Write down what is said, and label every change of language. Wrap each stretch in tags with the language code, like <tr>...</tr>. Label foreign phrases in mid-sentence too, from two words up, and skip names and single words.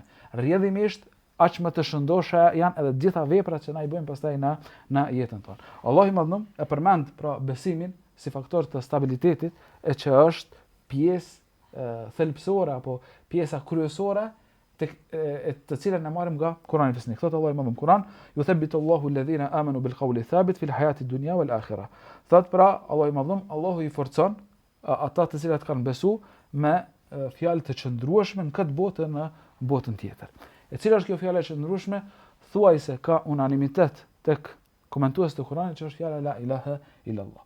<sq>Rrjedhimisht, aq më të shëndosha janë edhe gjitha veprat që na i bëjmë pastaj në jetën tonë. Allahu i Madhërum e përmend pra besimin si faktor të stabilitetit, e që është pjesë thelbësore apo pjesa kryesore të cilën e marrim nga Kurani Fisnik. Thot Allahu i Madhërum Kur'an,</sq> <ar>"يثبت الله الذين آمنوا بالقول الثابت في الحياة الدنيا والآخرة."</ar> <sq>Thot pra Allahu i Madhërum, Allahu i forcon ata të cilët kanë besu me fjalë të qëndrueshme në këtë botë në botën tjetër. E cila është kjo fjala e qëndrueshme? Thuajse ka unanimitet tek komentuesët e Kuranit që është fjala</sq> <ar>لا إله إلا الله.</ar>